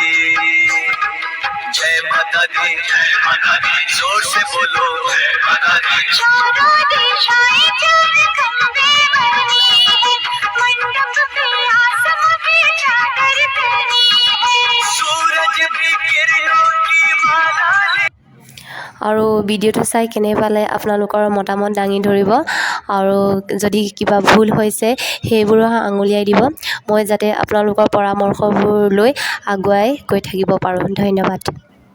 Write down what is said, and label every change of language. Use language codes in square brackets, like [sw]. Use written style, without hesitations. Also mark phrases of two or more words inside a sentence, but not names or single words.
[hi] जय माता दी, जोर से बोलो जय माता दी। चारों दिशाएं झारखंडे बनी है, मंडप पे आसमां पे चादर बनी है। सूरज भी किरणों की माला ले। [as] আৰু ভিডিঅ'টো চাই কেনে পালে আপোনালোকৰ মতামত দাঙি ধৰিব আৰু যদি কিবা ভুল হৈছে সেইবোৰো আঙুলিয়াই দিব, মই যাতে আপোনালোকৰ পৰামৰ্শবোৰ লৈ আগুৱাই গৈ থাকিব পাৰোঁ। ধন্যবাদ।